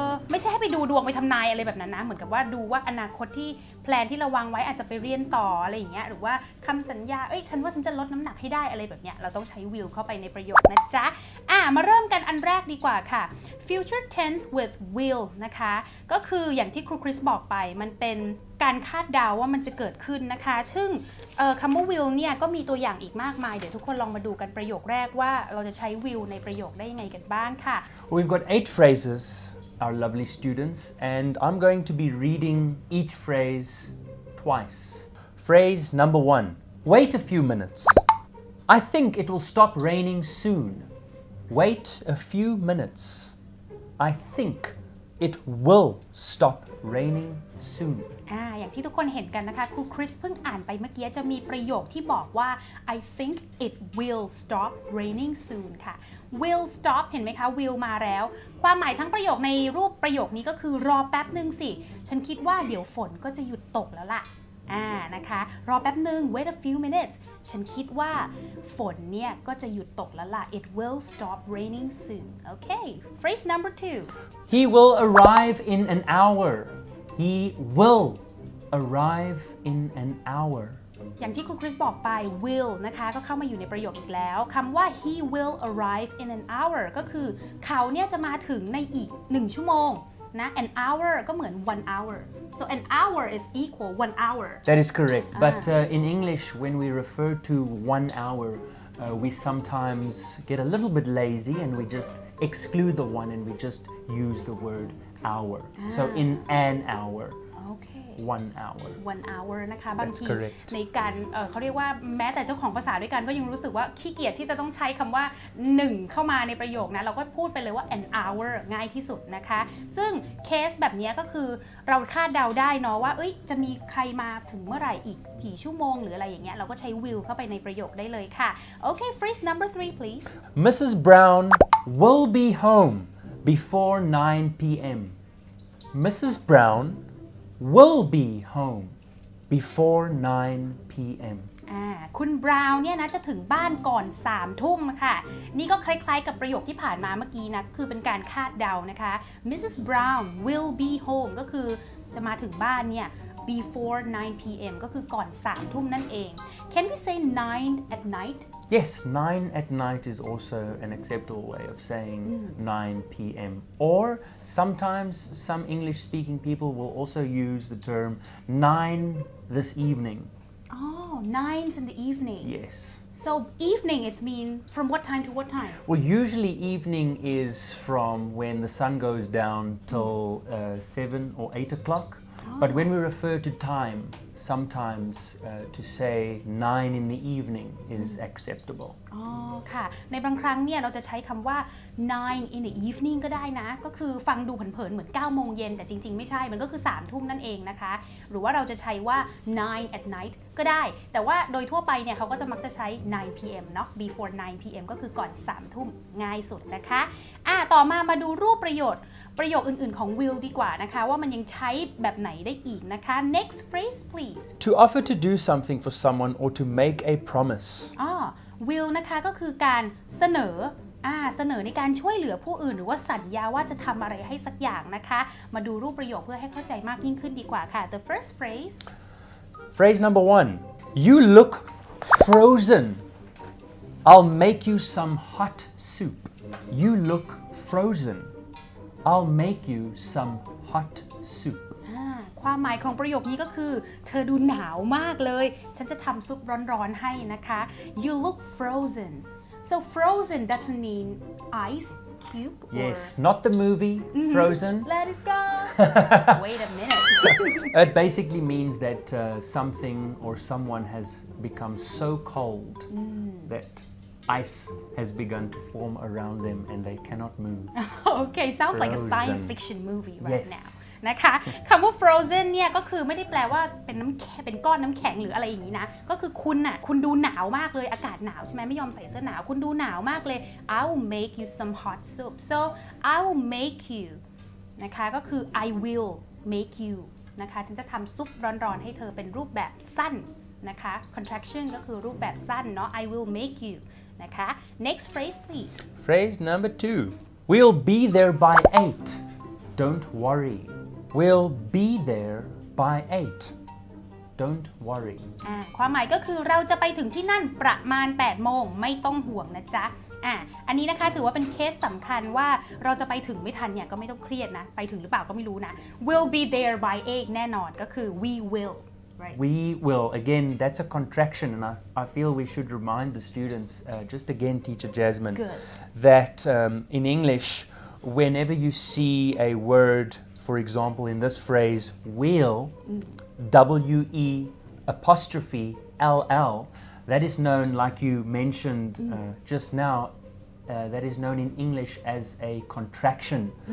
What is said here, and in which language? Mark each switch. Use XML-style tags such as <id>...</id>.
<th>ไม่ใช่ให้ไปดูดวงไปทำนายอะไรแบบนั้นนะเหมือนกับว่าดูว่าอนาคตที่แพลนที่เราวางไว้อาจจะไปเรียนต่ออะไรอย่างเงี้ยหรือว่าคำสัญญาฉันว่าฉันจะลดน้ำหนักให้ได้อะไรแบบเนี้ยเราต้องใช้ will เข้าไปในประโยคนะจ๊ะมาเริ่มกันอันแรกดีกว่าค่ะ</th> <en>future tense with will</en> <th>นะคะก็คืออย่างที่ครูคริสบอกไปมันเป็นการคาดเดาว่ามันจะเกิดขึ้นนะคะซึ่งคำว่า will เนี่ยก็มีตัวอย่างอีกมากมายเดี๋ยวทุกคนลองมาดูกันประโยคแรกว่าเราจะใช้ will ในประโยคได้ยังไงกันบ้างค่ะ</th> <en>We've got 8 phrases.Our lovely students, and I'm going to be reading each phrase twice. Phrase number one, wait a few minutes. I think it will stop raining soon. Wait a few minutes. I think it will stop raining soon.</en> <th>อย่างที่ทุกคนเห็นกันนะคะครูคริสเพิ่งอ่านไปเมื่อกี้จะมีประโยคที่บอกว่า</th> <en>I think it will stop raining soon</en> <th>ค่ะ will stop เห็นไหมคะ will มาแล้วความหมายทั้งประโยคในรูปประโยคนี้ก็คือรอแป๊บนึงสิฉันคิดว่าเดี๋ยวฝนก็จะหยุดตกแล้วล่ะนะคะรอแป๊บนึง</th> <en>wait a few minutes</en> <th>ฉันคิดว่าฝนเนี่ยก็จะหยุดตกแล้วล่ะ</th> <en>it will stop raining soon okay phrase number two He will arrive in an hour He will arrive in an hour</en> <th>อย่างที่ครูคริสบอกไป will นะคะก็เข้ามาอยู่ในประโยคอีกแล้วคำว่า</th> <en>he will arrive in an hour</en> <th>ก็คือเขาเนี่ยจะมาถึงในอีก1ชั่วโมงนะ an hour ก็เหมือน 1 hour</th> <en>so an hour is equal 1 hour That is correct but in English when we refer to 1 hour we sometimes get a little bit lazy and we just exclude the one and we just use the word hour so in an hour okay 1 hour</en> <th>1 hour นะคะบางที ในการเขาเรียกว่าแม้แต่เจ้าของภาษาด้วยกันก็ยังรู้สึกว่าขี้เกียจที่จะต้องใช้คำว่า1เข้ามาในประโยคนะเราก็พูดไปเลยว่า an hour ง่ายที่สุดนะคะซึ่งเคสแบบนี้ก็คือเราคาดเดาได้เนาะว่าจะมีใครมาถึงเมื่อไหร่อีกกี่ชั่วโมงหรืออะไรอย่างเงี้ยเราก็ใช้ will เข้าไปในประโยคได้เลยค่ะ</th> <en>okay phrase number 3 please Mrs. Brown will be home before 9 p.m. Mrs. Brown will be home before 9 p.m.</en> <th>คุณบราวน์เนี่ยนะจะถึงบ้านก่อน3 ทุ่มค่ะนี่ก็คล้ายๆกับประโยคที่ผ่านมาเมื่อกี้นะคือเป็นการคาดเดานะคะ Mrs.</th> <en>Brown will be home</en> <th>ก็คือจะมาถึงบ้านเนี่ย</th> <en>before 9 p.m.</en> <th>ก็คือก่อน3 ทุ่มนั่นเอง</th> <en>Can we say 9 at night Yes, 9 at night is also an acceptable way of saying 9 p.m. Or sometimes some English speaking people will also use the term 9 this evening. Oh, 9's in the evening. Yes. So evening, it's mean from what time to what time? Well, usually evening is from when the sun goes down till 7 or 8 o'clock. But when we refer to time, sometimes to say 9 in the evening is acceptable.</en> <th>อ๋อค่ะในบางครั้งเนี่ยเราจะใช้คำว่า</th> <en>9 in the evening</en> <th>ก็ได้นะก็คือฟังดูเผินๆเหมือน9โมงเย็นแต่จริงๆไม่ใช่มันก็คือ3ทุ่มนั่นเองนะคะหรือว่าเราจะใช้ว่า</th> <en>9 at night</en> <th>ก็ได้แต่ว่าโดยทั่วไปเนี่ยเขาก็จะมักจะใช้ 9 p.m. เนาะ</th> <en>before 9 p.m.</en> <th>ก็คือก่อน3ทุ่มง่ายสุดนะคะต่อมาดูรูปประโยคอื่นๆของ will ดีกว่านะคะว่ามันยังใช้แบบไหนได้อีกนะคะ</th> <en>next phrase please To offer to do something for someone or to make a promise.</en> <th>will นะคะก็คือการเสนอในการช่วยเหลือผู้อื่นหรือว่าสัญญาว่าจะทำอะไรให้สักอย่างนะคะมาดูรูปประโยคเพื่อให้เข้าใจมากยิ่งขึ้นดีกว่าค่ะ</th> <en>the first phrase Phrase number 1. You look frozen. I'll make you some hot soup. You look frozen. I'll make you some hot soup.</en> <th>ความหมายของประโยคนี้ก็คือเธอดูหนาวมากเลยฉันจะทำซุปร้อนๆให้นะคะ</th> <en>You look frozen so frozen doesn't mean ice cube or Yes, not the movie Frozen. let it go wait a minute It basically means that something or someone has become so cold that ice has begun to form around them and they cannot move. okay sounds like a Frozen. science fiction movie right Yes.</en> <th>now นะคะคำว่า frozen เนี่ยก็คือไม่ได้แปลว่าเป็นก้อนน้ำแข็งหรืออะไรอย่างนี้นะก็คือคุณดูหนาวมากเลยอากาศหนาวใช่ไหมไม่ยอมใส่เสื้อหนาวคุณดูหนาวมากเลย</th> <en>I will make you some hot soup</en> <th>so</th> <en>I will make you</en> <th>นะคะก็คือ I will make you นะคะฉันจะทำซุปร้อนๆให้เธอเป็นรูปแบบสั้นนะคะ contraction ก็คือรูปแบบสั้นเนาะ I will make you นะคะ</th> <en>next phrase please Phrase number 2. We'll be there by 8. Don't worry. We'll be there by 8. Don't worry.</en> <th>ความหมายก็คือเราจะไปถึงที่นั่นประมาณ 8 โมงไม่ต้องห่วงนะจ๊ะอันนี้นะคะถือว่าเป็นเคสสำคัญว่าเราจะไปถึงไม่ทันเนี่ยก็ไม่ต้องเครียดนะไปถึงหรือเปล่าก็ไม่รู้นะ</th> <en>We'll be there by 8</en> <th>แน่นอนก็คือ</th> <en>we will right We will. Again, that's a contraction, and I feel we should remind the students, just again, Teacher Jasmine, Good. that in English, whenever you see a word, for example, in this phrase, will, W-E apostrophe L-L, that is known, like you mentioned just now, that is known in English as a contraction.</en>